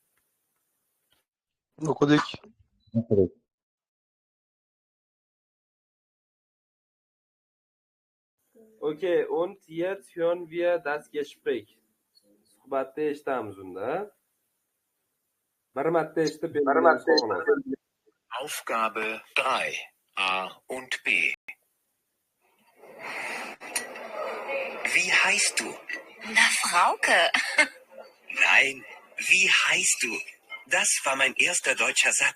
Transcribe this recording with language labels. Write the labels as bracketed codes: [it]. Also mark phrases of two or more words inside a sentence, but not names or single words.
[uz] O'qidik. [de] Okay, und jetzt hören wir das Gespräch. [uz] Suhbatni eshitamiz unda. Bir marta eshitib [de] Aufgabe 3. A und B. Wie heißt du? Na, Frauke. Nein, wie heißt du? Das war mein erster deutscher Satz.